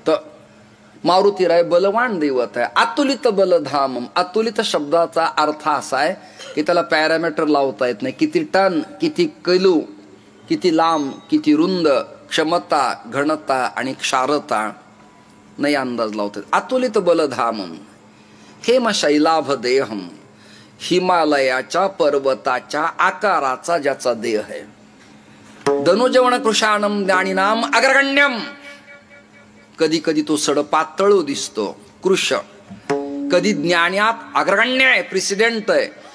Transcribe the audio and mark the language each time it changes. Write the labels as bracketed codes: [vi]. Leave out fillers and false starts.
[mr] तर मारुतीराय बलवान देवत आहे. [sa] अतुलित बलधाम. [mr] अतुलित शब्दाचा अर्थ असा आहे की त्याला पॅरामीटर लावता येत नाही. किती टन, किती किलो, किती लांब, किती रुंद, क्षमता, घनता आणि क्षारता नाही अंदाज लावता येत. [sa] अतुलित बलधामम हेम शैलाभ देहम. [mr] हिमालयाच्या पर्वताच्या आकाराचा ज्याचा देह आहे. [sa] धनुजवण कृशानम ज्ञानीनाम अग्रगण्यम. [mr] कधी कधी तो सडपातळ दिसतो कृश, कधी ज्ञानात अग्रगण्य आहे, प्रेसिडेंट आहे.